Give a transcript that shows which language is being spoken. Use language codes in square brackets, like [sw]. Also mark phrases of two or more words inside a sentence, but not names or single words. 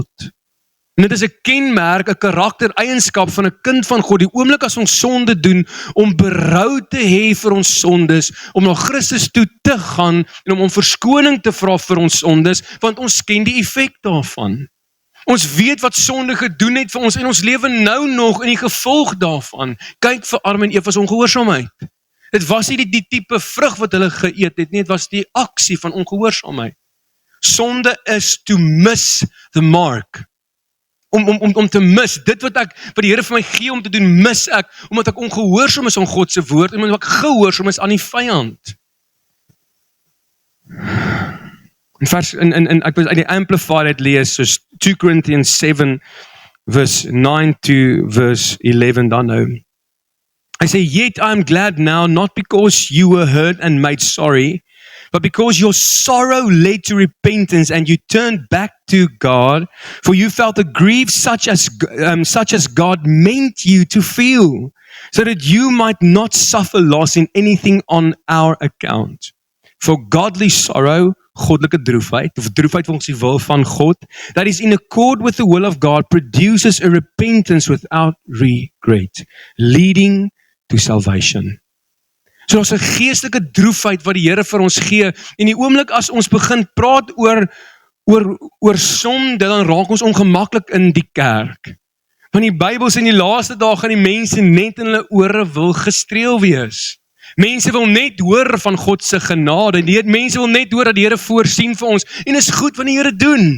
[af] En dit is 'n kenmerk, 'n karaktereienskap van 'n kind van God, die oomblik as ons sonde doen, om berou te hê vir ons sondes, om na Christus toe te gaan, en om verskoning te vra vir ons sondes, want ons ken die effek daarvan. Ons weet wat sonde gedoen het vir ons, en ons lewe nou nog in die gevolg daarvan. Kyk vir Adam en Eva se ongehoorsaamheid. Dit was nie die tipe vrug wat hulle geëet het nie, dit was die aksie van ongehoorsaamheid. Sonde is [en] to miss the mark. [af] Om te mis, dit wat die Here vir my gee om te doen, mis ek, omdat ek ongehoorsaam is aan God se woord, en omdat ek gehoorsaam is aan die vyand. Ek was uit die Amplified lees, soos [en] 2 Corinthians 7, verse 9 to verse 11 [af] dan nou. Hy sê, [en] yet I am glad now, not because you were hurt and made sorry, but because your sorrow led to repentance and you turned back to God, for you felt a grief such as God meant you to feel, so that you might not suffer loss in anything on our account. For godly sorrow, [af] goddelike droefheid, of droefheid volgens die wil van God, [en] that is in accord with the will of God, produces a repentance without regret, leading to salvation. [af] So daar's 'n geestelike droefheid wat die Here vir ons gee, en die oomblik as ons begin praat oor sonde, dan raak ons ongemaklik in die kerk. Want die Bybel sê in die laaste dae gaan die mense net in hulle ore wil gestreel wees. Mense wil net hoor van God se genade, mense wil net hoor dat die Here voorsien vir ons, en is goed wat die Here doen.